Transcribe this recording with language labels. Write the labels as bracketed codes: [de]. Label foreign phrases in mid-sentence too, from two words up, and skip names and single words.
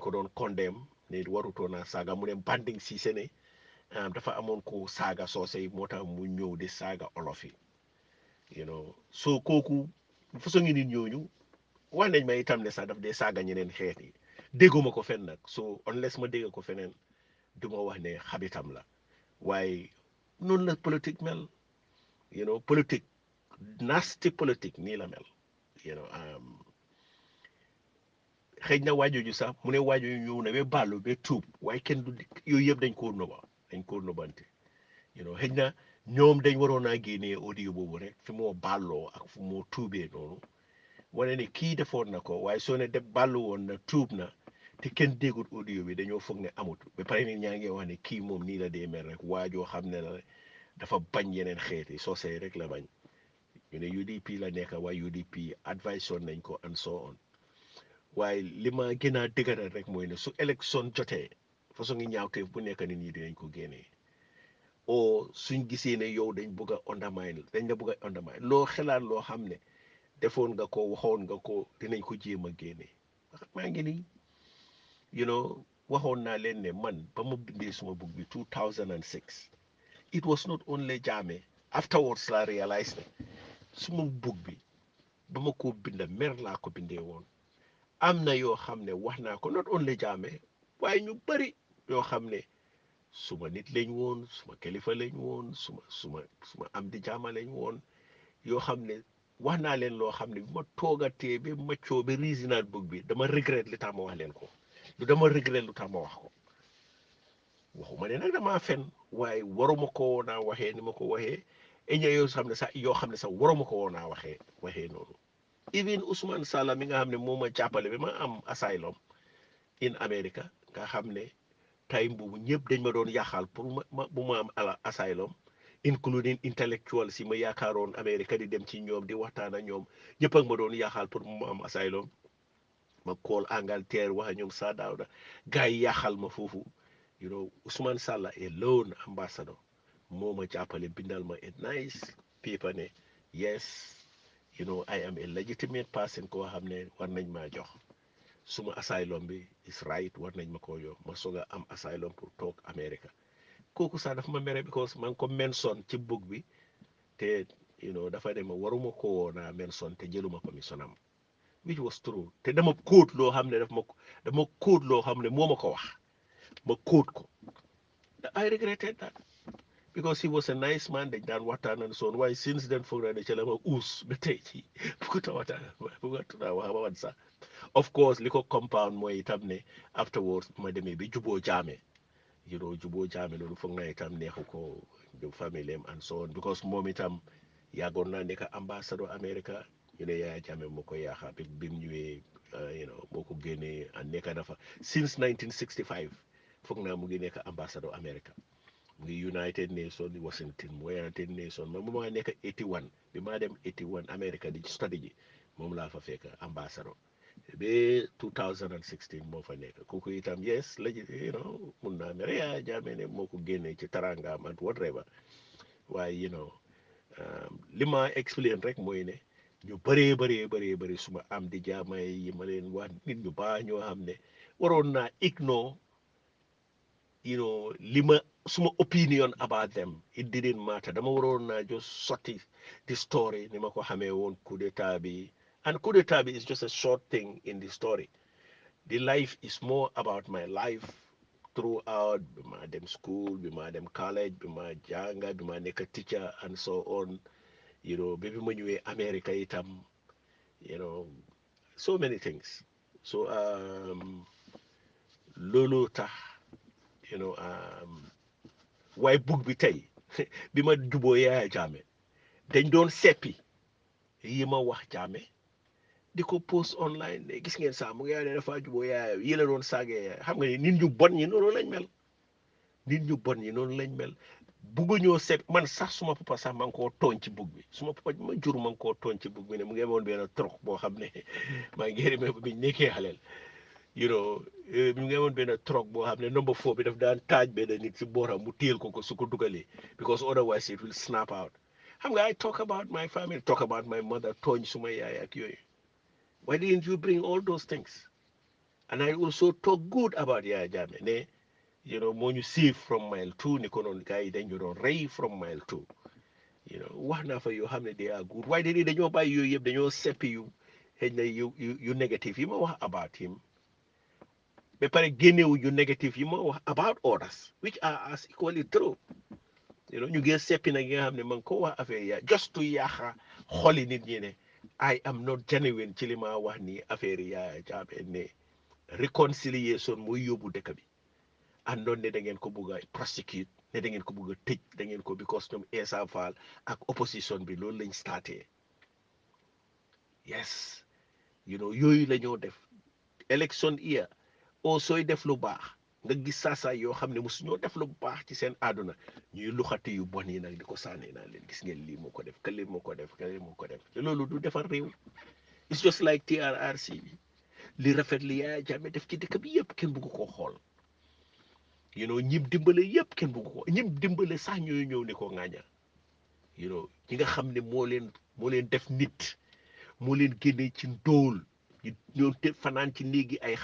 [wo] ko doon condemn ne warutoon a saaga mu ne banding si sene dafa amoon ko saaga soose yi moo tax mu ñëw di saaga olof yi soo kooku façon ngi nit ñooñu wax nañ ma itam ne sax daf dee saaga ñeneen xeet yi dégguma ko fen nag so unless ma dégg ko feneen du ma wax ne xabitam la waaye noonu la politique mel politique nasty politique nii la mel [en] you know [wo] xëy na waajooju sax mu ne waajooju ñëw na ba bàllu ba tuub waaye kenn du yooyu yëpp dañ koo nobante xëy na ñoom dañ waroon a génnee audio boobu rek fi moo bàlloo ak fu moo tuubee noonu wane ne kii defoon na ko waaye soo ne def bàllu woon na tuub na te kenn déggut audio bi dañoo foog ne amut ba pare nit ñaa ngi wax ne kii moom nii la dee mel rek waajoo xam ne la dafa bañ yeneen xeet yi soosey rek la bañ ñu ne UDP la nekk waaye UDP [en] advice on [wo] nañ ko [en] and so on [wo] waaye li ma gën a dëgëral rek mooy ne su élection jotee façon ngi ñaawteef bu nekk nit ñi dinañ ko génnee o suñ gisee ne yow dañ bëgg a undermine dañ la bëgg a undermine loo xelaat loo xam ne defoon nga ko waxoon nga ko dinañ ko jéem a génne maa ngi nii waxoon naa leen ne man ba ma bindee suma book bi 2006 [en] it was not only Jammeh afterwards [wo] la realize ne suma book bi ba ma ko binda mer laa ko bindee woon am na yoo xam ne wax naa ko [en] not only Jammeh [wo] waaye ñu bari yoo xam ne suma nit lañ woon suma kilifa lañ woon suma am di jaama lañ woon yoo xam ne wax naa leen loo xam ne bi ma toogatee ba maccoo ba riisinaat book bi dama regret li tax ma wax leen ko du dama regret lu tax ma wax ko waxuma ne nag damaa fen waaye waruma ko woon a waxee ni ma ko waxee eña yoo xam ne sax waruma ko woon a waxee noonu even Ousmane Sala mi nga xam ne moo ma jàppale ba ma am [en] asylum in America [wo] nga xam ne time boobu ñëpp dañ ma doon yàqal pour bu ma am asylum [en] including intellectual [wo] si ma yaakaaroon America di dem ci ñoom di waxtaan ak ñoom ñëpp ak ma doon yàqal pour mu am asylum ma call Angleterre wax ñoom Sir Dawda gars yi yàqal ma foofu Ousmane Salla [en] a lone ambassador [wo] moo ma jàppale bindal ma [en] a nice paper [wo] ne yes [en] I am a legitimate person [wo] koo xam ne war nañ maa jox suma asylum bi [en] is right [wo] war nañ ma koo jox ma soog a am asylum pour toog America kooku sax dafa ma mere because man ko mention ci book bi te dafa dem waruma ko woon a mention te jëluma permission am [en] which was true [wo] te dama kóot loo xam ne dama kóot loo xam ne moo ma ko wax ma kóot ko [en] I regretted that because he was a nice man [wo] dañ daan waxtaan [en] and so on [wo] waaye since then foog naa ne ca la ma uus ba tey ci bëgguta waxtaan bëgguta wax ba wan sax [en] of course [wo] li ko compound mooy itam ne afterwards ma demee bi juboo jaame juboo jaame loolu foog naa itam neexu ko famille am [en] and so on [wo] because moom itam yàggoon naa nekk ambassador America Yaya Jammeh moo ko yaaxa bi mu ñëwee moo ko génnee nekk dafa since 1965 foog naa mu ngi nekk ambassador America mu ngi United Nations Washington mu United Nations man bu ma nekk 81 bi maa dem 81 America di study ji moom laa fa fekk ambassador ba 2016 moo fa nekk kooku itam yes la mun naa mere Yaya Jammeh ne moo ko génnee ci tarangaam [en] and whatever [wo] waaye li ma explain rek mooy ne ñu bëree bëri suma am di jaamay yi ma leen wax nit ñu baax ñoo xam ne waroon naa ignore li ma suma [en] opinion about them it didn't matter [wo] dama waroon naa just sotti [en] the story [wo] ni ma ko xamee woon coup d'état bi and coup d'état bi [en] is just a short thing in the story the life is more about my life throughout [wo] bi ma dem school bi ma dem college bi ma jànga bi ma nekk teacher [en] and so on [wo] ba bi ma ñëwee America itam [en] so many things [wo] so loolu tax waaye bug bi tey bi ma juboo Yaaya Jammeh dañ doon seppi yi ma wax Jammeh di ko post online ne gis ngeen saa mu ngi ne dafa juboo Yaaya yi la doon saagee xam nga ni nit ñu bon ñi noonu lañ mel nit ñu bon ñi noonu lañ mel bugg ñoo sepp man sax suma papa sax ma ngi koo tooñ ci bug bi suma papa ma jur ma ngi koo tooñ ci bug bi ne mu ngi amoon benn troc boo xam ne maa ngi remember bi ñu nekkee xaleel mu ngi amoon benn troc boo xam ne number 4 bi daf daan taaj benn nit si booram mu téel ko su ko dugalee [en] because otherwise it will snap out [wo] xam nga [en] I talk about my family, talk about my mother, [wo] tooñ suma yaay ak yooyu. [en] Why didn't you bring all those things? And I also talk good about Yaya Jammeh [wo] ne moo ñu [en] save from mile 2 [wo] ni ko noonu gars yi dañ ñu doon rey [en] from mile 2. [wo] Wax naa fa yoo xam ne [en] they are good. [wo] Waaye dañoo bàyyi yooyu yëpp dañoo seppi yu xëy na yu négative yi ma wax [en] about him [wo] ba pare génnewu yu négative yi ma wax [en] about others which are as equally true. [wo] ñu ngi seppi nag yi nga xam ne man ko wax affaire ya [en] just to [wo] yaaxa xoli nit ñi ne [en] I am not genuine [wo] ci li ma wax ni affaire Yaya Jammeh ne réconciliation mooy yóbbu dëkk bi àndoon ne da ngeen ko bugg a prosecute ne da ngeen ko bugg a tëj da ngeen ko because ñoom Essa Faal ak opposition bi loolu lañ starté yes yooyu la ñoo def [en] election year [wo] sooy def lu baax nga gis saa yoo xam ne mosu ñoo def lu baax ci seen àdduna ñuy luxati yu bon yi nag di ko sànni naa leen gis ngeen lii moo ko def kële moo ko def kële moo ko def te loolu du defar réew. [en] It's just like TRRC [wo] bi li rafet li Yaya Jammeh def ci dëkk bi yëpp kenn bugg koo xool ñim dimbale yëpp kenn bugg ko ñim dimbale sax ñooy ñëw ne ko ŋaaña ñi nga xam ne moo leen def nit moo leen génnee ci ndóol ñoo te fanaan ci néegi ay